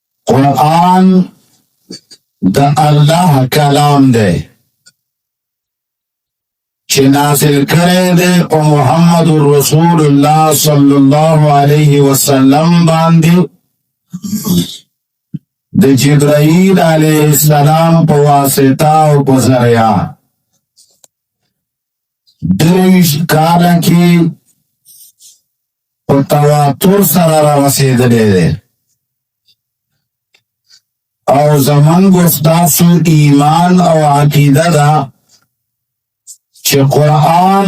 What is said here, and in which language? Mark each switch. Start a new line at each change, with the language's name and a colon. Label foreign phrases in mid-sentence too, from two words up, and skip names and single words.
Pashto: قرآن دا اللہ کلام دے چه نازل کرے دے او محمد رسول اللہ
Arabic: صلی اللہ علیہ وسلم
Pashto: باندے د جبرائیل
Arabic: علیہ السلام
Pashto: په واسطه او په ذریعہ درویش کاله کې په تواتر سره رسیدلی دی او زمونږ ستاسو ایمان او عقیده ده چې قرآن